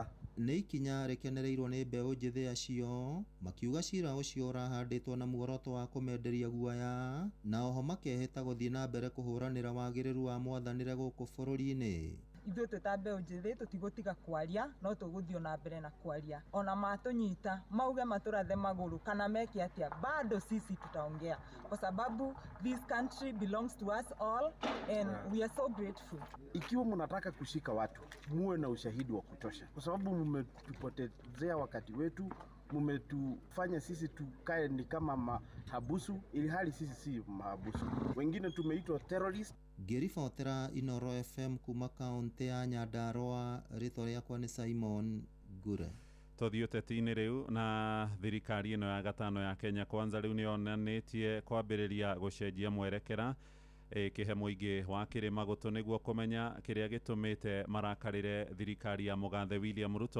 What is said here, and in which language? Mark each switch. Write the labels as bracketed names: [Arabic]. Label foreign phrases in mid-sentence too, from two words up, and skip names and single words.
[Kikuyu] Nĩ ikinya rĩkenereirwo nĩ mbeũ njĩthĩ acio makiuga cira ũcio ũrahandĩtwo na muoroto wa kũmenderia guoya, na oho makehĩta gũthiĩ na mbere kũhũranĩra wagĩrĩru wa mwathanĩre gũkũ bũrũri-inĩ. Ithuĩ twĩta mbeũ njĩthĩ tũtigũtiga kwaria, no tũgũthiĩ na mbere na kwaria. Ona matũnyita mauge matũrathe magũrũ kana meke atĩa, [Swahili] bado sisi tutaongea kwa sababu [English] this country belongs to us all and we are so grateful. [Swahili] Ikiwa mnataka kushika watu muwe na ushahidi wa kutosha, kwa sababu mmetupotezea wakati wetu, mmetufanya sisi tukae ni kama mahabusu, ili hali sisi si mahabusu. Wengine tumeitwa terrorist. [Kikuyu] Ngĩribotera Inoro FM kuma kaunti ya Nyandarua, rĩtwa rĩakwa nĩ Simon Ngure. Tũthiĩ ũteti-inĩ rĩu, na thirikari ĩno ya gatano ya Kenya Kwanza rĩu nĩyonanĩtie kwambĩrĩria gũcenjia mwerekera ĩkĩhe mũingĩ wa kĩrĩma gũtũ nĩguo kũmenya kĩrĩa gĩtũmĩte marakarĩre thirikari ya mũgathe William Ruto.